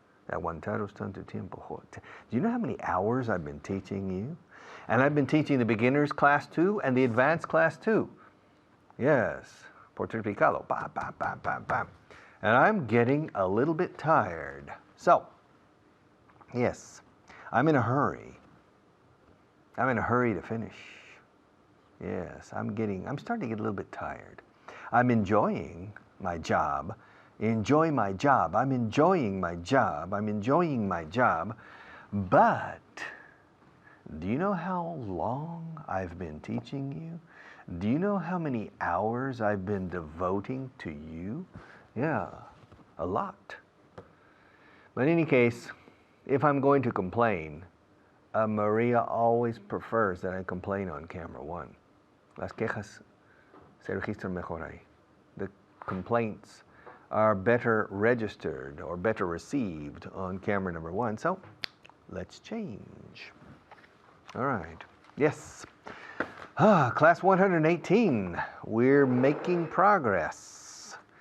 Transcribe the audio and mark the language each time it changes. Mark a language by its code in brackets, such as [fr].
[es] Aguantaros tanto tiempo. [en] Do you know how many hours I've been teaching you? And I've been teaching the beginners class too and the advanced class too. Yes. [es] Por triplicado. [en] Bam, bam, bam, bam, bam. And I'm getting a little bit tired. So, yes, I'm in a hurry. I'm in a hurry to finish. Yes, I'm starting to get a little bit tired. I'm enjoying my job. Enjoy my job. I'm enjoying my job. I'm enjoying my job. But do you know how long I've been teaching you? Do you know how many hours I've been devoting to you? Yeah, a lot. But in any case, if I'm going to complain, Maria always prefers that I complain on camera one. [es] Las quejas se registran mejor ahí. [en] The complaints are better registered or better received on camera number one. So let's change. All right. Yes. Class 118. We're making progress.